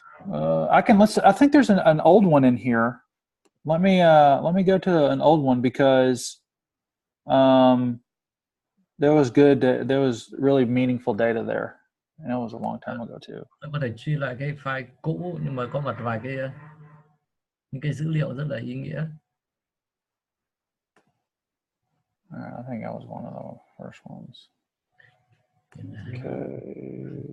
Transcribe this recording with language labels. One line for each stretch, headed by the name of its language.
English: I think there's an old one in here. Let me go to an old one because there was really meaningful data there, and it was a long time ago too.
Vietnamese: Có thể truy lại cái file cũ nhưng mà có một vài cái những cái dữ liệu rất là ý nghĩa.
English: I think that was one of the first ones. Okay.